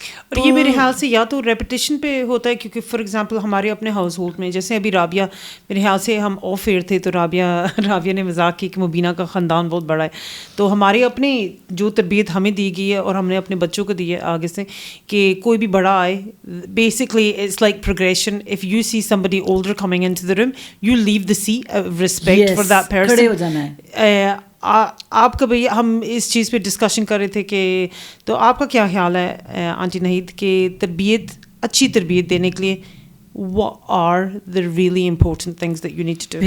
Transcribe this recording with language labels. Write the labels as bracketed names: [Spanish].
[Urdu] اور یہ میرے خیال سے یا تو ریپیٹیشن پہ ہوتا ہے, کیونکہ فار ایگزامپل ہمارے اپنے ہاؤس ہولڈ میں جیسے ابھی رابعہ, میرے خیال سے ہم آف ایئر تھے تو رابعہ نے مذاق کی کہ مبینہ کا خاندان بہت بڑا ہے, تو ہمارے اپنے جو تربیت ہمیں دی گئی ہے اور ہم نے اپنے بچوں کو دی ہے آگے سے کہ کوئی بھی بڑا آئے, basically it's like progression. [English] If you see somebody older coming into the room, you leave the seat of respect for that person. [Urdu] کھڑے ہو جانا ہے. آپ کا بھائی ہم اس چیز پہ ڈسکشن کر رہے تھے کہ تو آپ کا کیا خیال ہے آنٹی نہید کہ اچھی تربیت دینے کے لیے [English] what are the really important things that you need to do؟